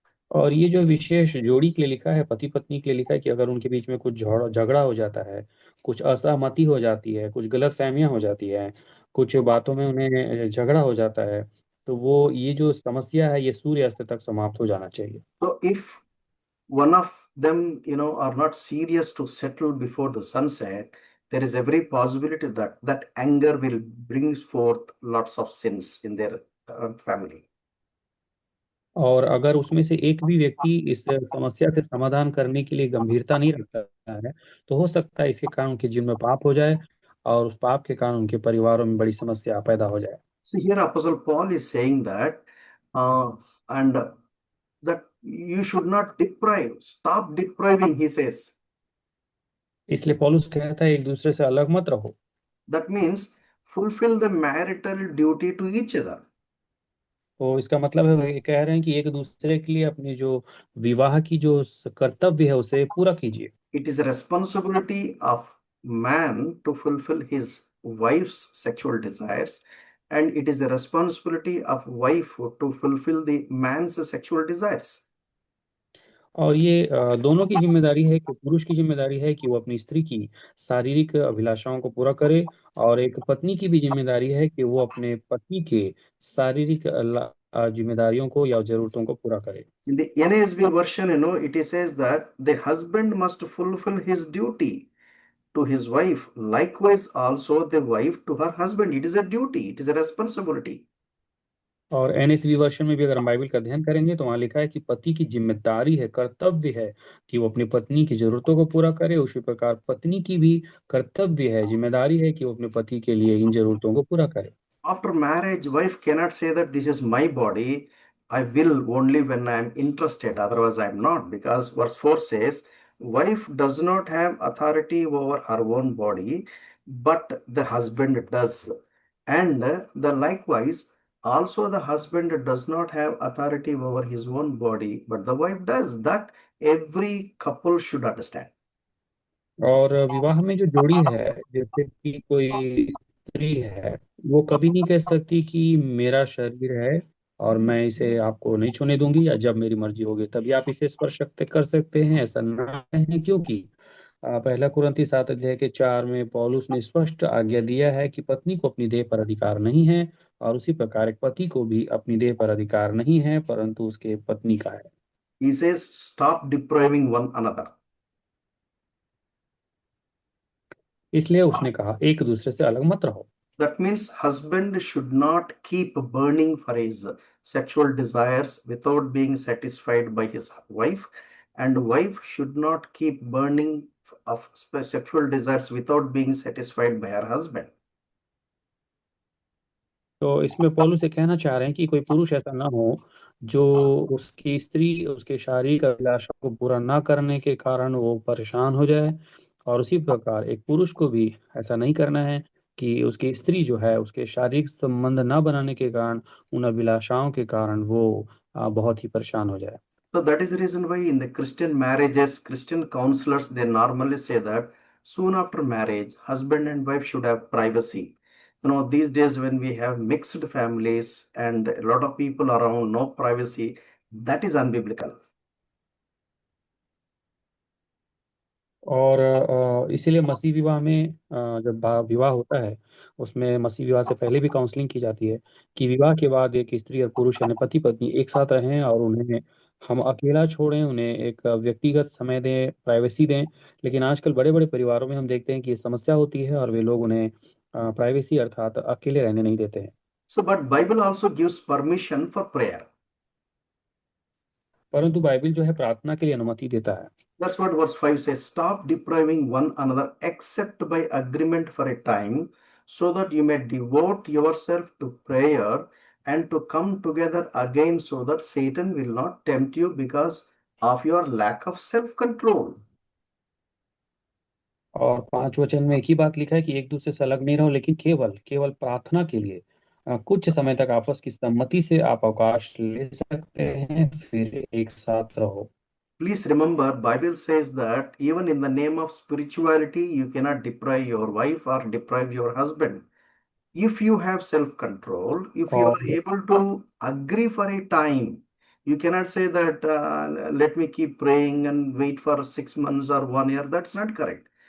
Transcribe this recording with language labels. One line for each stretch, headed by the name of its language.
Hindi: और ये जो विशेष जोड़ी के लिए लिखा है, पति पत्नी के लिए लिखा है कि अगर उनके बीच में कुछ झगड़ा हो जाता है, कुछ असहमति हो जाती है, कुछ गलतफहमियां हो जाती है, कुछ बातों में उन्हें झगड़ा हो जाता है, तो वो ये जो समस्या है ये सूर्य अस्त तक समाप्त हो जाना चाहिए।
English: So if one of them, are not serious to settle before the sunset, there is every possibility that that anger will bring forth lots of sins in their family.
Hindi: और अगर उसमें से एक भी व्यक्ति इस समस्या से समाधान करने के लिए गंभीरता नहीं रखता है, तो हो सकता है इसके कारण उनके जीवन में पाप हो जाए और उस पाप के कारण उनके परिवारों में बड़ी समस्या पैदा हो जाए।
English: So here Apostle Paul is saying that, and that you should not deprive, stop depriving, he says.
Hindi: इसलिए पौलुस कहता है एक दूसरे से अलग मत रहो।
English: That means fulfill the marital duty to each other.
Hindi: तो इसका मतलब है ये कह रहे हैं कि एक दूसरे के लिए अपनी जो विवाह की जो कर्तव्य है उसे पूरा कीजिए।
English: It is a responsibility of man to fulfill his wife's sexual desires, and it is a responsibility of wife to fulfill the man's sexual desires.
Hindi: और ये दोनों की जिम्मेदारी है कि पुरुष की जिम्मेदारी है कि वो अपनी स्त्री की शारीरिक अभिलाषाओं को पूरा करे, और एक पत्नी की भी जिम्मेदारी है कि वो अपने पति के शारीरिक जिम्मेदारियों को या जरूरतों को पूरा करे।
English: In the NASB version, it says that the husband must fulfill his duty to his wife. Likewise, also the wife to her husband. It is a duty, it is a responsibility.
Hindi: और NSV वर्षन में भी अगर हम Bible का अध्ययन करेंगे तो वहाँ लिखा है कि पति की जिम्मेदारी है, कर्तव्य है कि वो अपनी पत्नी की जरूरतों को पूरा करे। उसी प्रकार पत्नी की भी कर्तव्य है, जिम्मेदारी है कि वो अपने पति के लिए इन जरूरतों को पूरा करे।
English: After marriage, wife cannot say that this is my body. I will only when I am interested, otherwise I am not. Because verse 4 says, wife does not have authority over her own body, but the husband does. And the likewise, also the husband does not have authority over his own body, but the wife does. That every couple should understand.
Hindi: और विवाह में जो जोड़ी है, जैसे कि कोई स्त्री है, वो कभी नहीं कह सकती कि मेरा शरीर है और मैं इसे आपको नहीं छूने दूंगी, या जब मेरी मर्जी होगी तभी आप इसे स्पर्श कर सकते हैं, ऐसा ना है। क्योंकि पहला कुरिन्थी 7:4 में पौलुस ने स्पष्ट आज्ञा दिया है कि पत्नी को अपनी देह पर अधिकार नहीं है, और उसी प्रकार एक पति को भी अपनी देह पर अधिकार नहीं है, परंतु उसके पत्नी का है।
English: He says, stop depriving one another.
Hindi: इसलिए उसने कहा एक दूसरे से अलग मत रहो।
English: That means husband should not keep burning for his sexual desires without being satisfied by his wife, and wife should not keep burning of sexual desires without being satisfied by her husband.
Hindi: तो इसमें पौलुस ये कहना चाह रहे हैं कि कोई पुरुष ऐसा ना हो जो उसकी स्त्री उसके शारीरिक अभिलाषा को पूरा ना करने के कारण वो परेशान हो जाए, और उसी प्रकार एक पुरुष को भी ऐसा नहीं करना है कि उसकी स्त्री जो है उसके शारीरिक संबंध ना बनाने के कारण, उन अभिलाषाओं के कारण वो बहुत ही परेशान हो जाए।
English: So that is the reason why in the Christian marriages, Christian counselors, they normally say that soon after marriage, husband and wife should have privacy. These days when we have mixed families and a lot of people around, no privacy, that is unbiblical.
Hindi: और इसीलिए मसीह विवाह में जब विवाह होता है उसमें मसीह विवाह से पहले भी काउंसलिंग की जाती है कि विवाह के बाद एक स्त्री और पुरुष यानी पति पत्नी एक साथ रहें और उन्हें हम अकेला छोड़ें, उन्हें एक व्यक्तिगत समय दें, प्राइवेसी दें। लेकिन आजकल बड़े बड़े परिवारों में हम देखते हैं कि ये समस्या होती है और वे लोग उन्हें प्राइवेसी अर्थात अकेले रहने नहीं देते हैं।
English: So, but Bible also gives permission for prayer.
Hindi: परंतु बाइबल जो है प्रार्थना के लिए अनुमति देता है।
English: That's what verse 5 says. Stop depriving one another except by agreement for a time, so that you may devote yourself to prayer and to come together again, so that Satan will not tempt you because of your lack of self-control.
Hindi: और 5 वचन में एक ही बात लिखा है कि एक दूसरे से अलग नहीं रहो, लेकिन केवल केवल प्रार्थना के लिए कुछ समय तक आपस की सम्मति से आप अवकाश ले सकते हैं, फिर एक साथ रहो।
English: Please remember, Bible says that even in the name of spirituality, you cannot deprive your wife or deprive your husband. If you have self-control, if you are
Hindi: और
English: able to agree for a time, you cannot say that let me keep praying and wait for 6 months or 1 year. That's not correct.